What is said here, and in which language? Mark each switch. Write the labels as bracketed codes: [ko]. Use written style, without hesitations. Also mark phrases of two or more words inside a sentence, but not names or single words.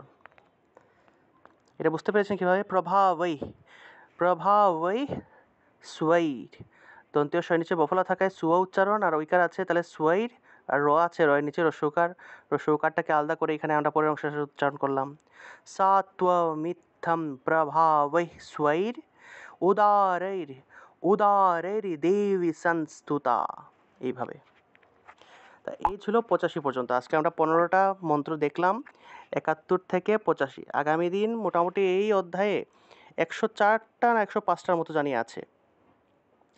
[bn] এটা বুঝতে পেরেছেন কীভাবে? [sa] প্রভাবৈ, প্রভাবৈ स्वैर, [bn] দন্তীয় স্বয়ের নিচে বফলা থাকায় সুয়া উচ্চারণ, আর ঐকার আছে তাহলে स्वैर, আর র আছে, রয়ের নিচে রস্যকার, রস্যকারটাকে আলাদা করে এখানে আমরা পরের অংশ উচ্চারণ করলাম। [sa] सा त्वमित्थं प्रभावै स्वैर उदारैर, উদারৈর দেবী সংস্তুতা, এইভাবে। [bn] তা এই ছিল 85 পর্যন্ত। আজকে আমরা 15টা মন্ত্র দেখলাম, 71 থেকে 85। আগামী দিন মোটামুটি এই অধ্যায়ে 104টা না 105টার মতো জানি আছে।